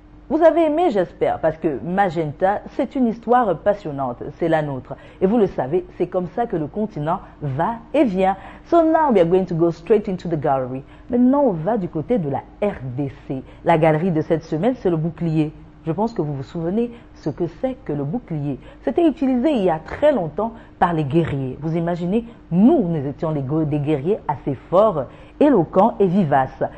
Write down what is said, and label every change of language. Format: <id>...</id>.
<fr>Vous avez aimé, j'espère, parce que Magenta, c'est une histoire passionnante, c'est la nôtre. Et vous le savez, c'est comme ça que le continent va et vient.</fr> <en>So now we are going to go straight into the gallery.</en> <fr>Maintenant, on va du côté de la RDC. La galerie de cette semaine, c'est le bouclier. Je pense que vous vous souvenez ce que c'est que le bouclier. C'était utilisé il y a très longtemps par les guerriers. Vous imaginez, nous étions des guerriers assez forts, éloquents et vivaces.</fr>